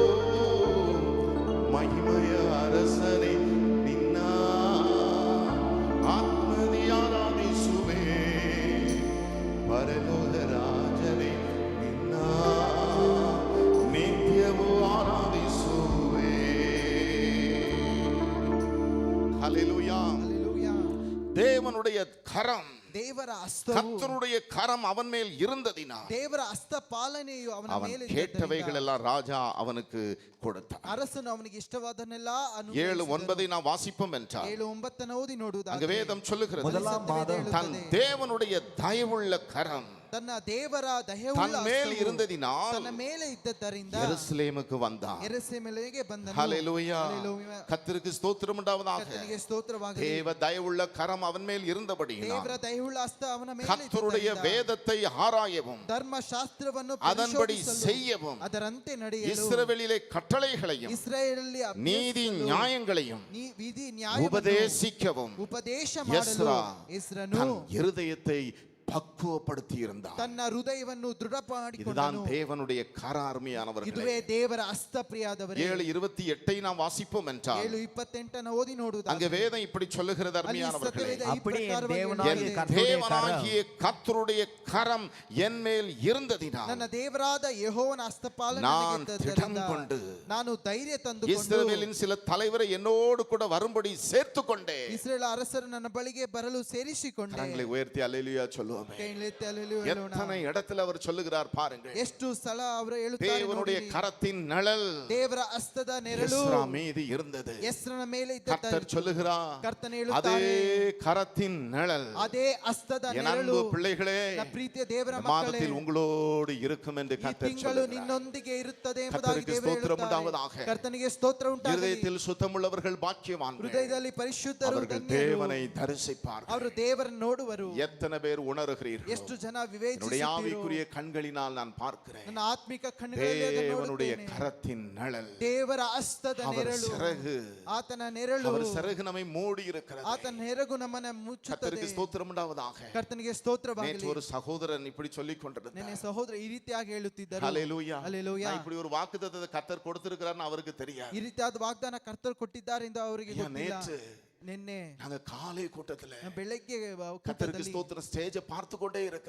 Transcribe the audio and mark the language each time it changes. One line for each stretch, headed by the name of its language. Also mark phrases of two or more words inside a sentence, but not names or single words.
Kannada: ಮಹಿಮೆಯ ಅರಸನೇ ನಿನ್ನ ಆತ್ಮದಿ ಆರಾಧಿಸುವೆ. ಪರಲೋಕ ರಾಜನೇ ನಿನ್ನ ನಿತ್ಯವೂ ஹalleluya. Hallelujah.
Tamil: தேவனுடைய கரம்,
Kannada: ದೇವರ ಹಸ್ತವು,
Tamil: கர்த்தருடைய கரம் அவன் மேல் இருந்ததினால்
Kannada: ದೇವರ ಹಸ್ತ ಪಾಲನೆಯು ಅವನ
Tamil: அவன்
Kannada: ಮೇಲೆ
Tamil: கேட்டவைகள் எல்லாம் ராஜா அவனுக்கு கொடுத்தான்.
Kannada: ಅರಸನು ಅವನಿಗೆ ಇಷ್ಟವಾದನ್ನೆಲ್ಲ
Tamil: 7:9 நாம் வாசிப்போம் என்றால்
Kannada: 7:9 ಓದಿ
Tamil: அங்க
Kannada: ನೋಡುವುದಾದರೆ
Tamil: வேதம் சொல்லுகிறது, முதலாம் மாதம் தன் தேவனுடைய தயவுள்ள கரம்
Kannada: ತನ್ನ ದೇವರ
Tamil: தன்
Kannada: ದಯವುಳ್ಳ
Tamil: மேல்
Kannada: ಹಸ್ತವು
Tamil: இருந்ததினால்
Kannada: ತನ್ನ ಮೇಲೆ ಇದ್ದದ್ದರಿಂದ
Tamil: எருசலேமுக்கு வந்தான்.
Kannada: ಯೆರೂಸಲೇಮಿಗೆ ಬಂದನು.
Tamil: ஹalleluya. Hallelujah. கர்த்தருக்கு ஸ்தோத்திரம் உண்டாவதாக.
Kannada: ಕರ್ತನಿಗೆ ಸ್ತೋತ್ರವಾಗಲಿ.
Tamil: தேவ தயவுள்ள கரம் அவன் மேல் இருந்தபடியினால்
Kannada: ದೇವರ ದಯವುಳ್ಳ ಹಸ್ತ ಅವನ ಮೇಲೆ
Tamil: கர்த்தருடைய
Kannada: ಇದ್ದದ್ದರಿಂದ
Tamil: வேதத்தை ஆராயவும்
Kannada: ಧರ್ಮಶಾಸ್ತ್ರವನ್ನು
Tamil: அதன்படி
Kannada: ಪರಿಶೋಧಿಸಲು,
Tamil: செய்யவும்
Kannada: ಅದರಂತೆ ನಡೆಯಲು,
Tamil: இஸ்ரவேலிலே கட்டளைகளையும்
Kannada: ಇಸ್ರಾಯೇಲಲ್ಲಿ
Tamil: நீதி நியாயங்களையும்
Kannada: ವಿಧಿ ನ್ಯಾಯವನ್ನು
Tamil: உபதேசிக்கவும்
Kannada: ಉಪದೇಶ ಮಾಡಲು
Tamil: எஸ்ரா
Kannada: ಎಸ್ರನು
Tamil: தன் இருதயத்தை பக்குவப்படுத்தி இருந்தார்.
Kannada: ತನ್ನ ಹೃದಯವನ್ನು ದೃಢ
Tamil: இதுதான்
Kannada: ಮಾಡಿಕೊಂಡನು.
Tamil: தேவனுடைய கர அருமையானவர்களே.
Kannada: ಇದುವೇ ದೇವರ ಹಸ್ತ ಪ್ರಿಯಾದವರೇ.
Tamil: 7:28 நாம் வாசிப்போம் என்றால்
Kannada: 7:28 ಓದಿ ನೋಡುವುದು.
Tamil: அங்க வேதம் இப்படி சொல்லுகிறது
Kannada: ಅಲ್ಲಿ
Tamil: அருமையானவர்களே,
Kannada: ಸತ್ಯವೇದ ಈ
Tamil: அப்படியே
Kannada: ಪ್ರಕಾರವಾಗಿ
Tamil: தேவனாகிய
Kannada: ಹೇಳಿದೆ.
Tamil: கர்த்தருடைய தேவனாகிய கர்த்தருடைய கரம் என் மேல் இருந்ததினால்
Kannada: ನನ್ನ ದೇವರಾದ ಯೆಹೋವನ ಹಸ್ತಪಾಲನೆ
Tamil: நான்
Kannada: ನನಗೆ
Tamil: திடம்
Kannada: ಇದ್ದದ್ದರಿಂದ
Tamil: கொண்டு
Kannada: ನಾನು ಧೈರ್ಯ ತಂದುಕೊಂಡು
Tamil: இஸ்ரவேலின் சில தலைவரை என்னோடு கூட வரும்படி சேர்த்து கொண்டேன்.
Kannada: ಇಸ್ರೇಲ್ ಅರಸರು ನನ್ನ ಬಳಿಗೆ ಬರಲು ಸೇರಿಸಿಕೊಂಡೆ.
Tamil: கரங்களை உயர்த்தி அல்லேலூயா சொல்லுவோமே.
Kannada: ಕೈಯೆತ್ತಿ ಹಲ್ಲೆಲೂಯಾ ಹೇಳೋಣ.
Tamil: எத்தனை இடத்துல அவர் சொல்லுகிறார் பாருங்கள்.
Kannada: ಎಷ್ಟು ಸಲ ಅವರು ಹೇಳುತ್ತಾರೆ
Tamil: தேவனுடைய
Kannada: ನೋಡಿರಿ.
Tamil: கரத்தின் நிழல்
Kannada: ದೇವರ ಹಸ್ತದ ನೆರಳು
Tamil: எஸ்ரா மீது இருந்தது.
Kannada: ಎಸ್ರನ ಮೇಲೆ
Tamil: கர்த்தர்
Kannada: ಇದ್ದ
Tamil: சொல்லுகிறார்,
Kannada: ಕರ್ತನ
Tamil: அதே
Kannada: ಹೇಳುತ್ತಾರೆ,
Tamil: கரத்தின் நிழல்
Kannada: ಅದೇ ಹಸ್ತದ
Tamil: என்
Kannada: ನೆರಳು
Tamil: அன்பு பிள்ளைகளே
Kannada: ನನ್ನ ಪ್ರೀತಿಯ ದೇವರ
Tamil: இந்த
Kannada: ಮಕ್ಕಳೇ
Tamil: மாதத்தில் உங்களோடு இருக்கும் என்று
Kannada: ಈ
Tamil: கர்த்தர்
Kannada: ತಿಂಗಳು
Tamil: சொல்லுகிறார்.
Kannada: ನಿನ್ನೊಂದಿಗೆ ಇರುತ್ತದೆ ಎಂಬುದಾಗಿ
Tamil: கர்த்தருக்கு
Kannada: ದೇವರು
Tamil: ஸ்தோத்திரம்
Kannada: ಹೇಳುತ್ತಾರೆ.
Tamil: உண்டாவதாக.
Kannada: ಕರ್ತನಿಗೆ ಸ್ತೋತ್ರ ಉಂಟಾಗಲಿ.
Tamil: இருதயத்தில் சுத்தமுள்ளவர்கள் பாக்கியவான்கள்,
Kannada: ಹೃದಯದಲ್ಲಿ ಪರಿಶುದ್ಧರು
Tamil: அவர்கள்
Kannada: ಧನ್ಯರು.
Tamil: தேவனை தரிசிப்பார்கள்.
Kannada: ಅವರು ದೇವರನ್ನು ನೋಡುವರು.
Tamil: எத்தனை பேர் உணர்கிறீர்கள்?
Kannada: ಎಷ್ಟು ಜನ
Tamil: என்னுடைய
Kannada: ವಿವೇಚಿಸುತ್ತೀರೋ?
Tamil: ஆவிக்குரிய கண்களினால் நான் பார்க்கிறேன்.
Kannada: ನನ್ನ ಆತ್ಮಿಕ ಕಣ್ಣುಗಳಲ್ಲಿ ಅದನ್ನು
Tamil: தேவனுடைய
Kannada: ನೋಡುತ್ತೇನೆ.
Tamil: கரத்தின் நிழல்,
Kannada: ದೇವರ ಹಸ್ತದ
Tamil: அவர்
Kannada: ನೆರಳು,
Tamil: சிறகு,
Kannada: ಆತನ ನೆರಳು,
Tamil: அவர் சிறகு நம்மை மூடி இருக்கிறது.
Kannada: ಆತನ ನೆರಗು ನಮ್ಮನ್ನ ಮುಚ್ಚುತ್ತದೆ.
Tamil: கர்த்தருக்கு ஸ்தோத்திரம் உண்டாவதாக.
Kannada: ಕರ್ತನಿಗೆ ಸ್ತೋತ್ರವಾಗಲಿ.
Tamil: நேற்று ஒரு சகோதரன் இப்படி சொல்லிக்
Kannada: ನೆನ್ನೆ
Tamil: கொண்டிருந்தார்.
Kannada: ಸಹೋದರ ಈ ರೀತಿಯಾಗಿ ಹೇಳುತ್ತಿದ್ದರು.
Tamil: ஹalleluya.
Kannada: ಹಲ್ಲೆಲೂಯಾ.
Tamil: நான் இப்படி ஒரு வாக்குத்தத்தத்தை கர்த்தர் கொடுத்திருக்கிறார்னு அவருக்கு தெரியாது.
Kannada: ಈ ರೀತಿಯಾದ ವಾಗ್ದಾನ ಕರ್ತರು ಕೊಟ್ಟಿದ್ದಾರೆ ಎಂದು ಅವರಿಗೆ
Tamil: ஐயா,
Kannada: ಗೊತ್ತಿಲ್ಲ.
Tamil: நேற்று
Kannada: ನಿನ್ನೆ
Tamil: நாங்க காலை கூட்டத்துல
Kannada: ಬೆಳಗ್ಗೆ
Tamil: கர்த்தருக்கு ஸ்தோத்திரம் ஸ்டேஜை பார்த்து கொண்டே இருக்கிறேன்.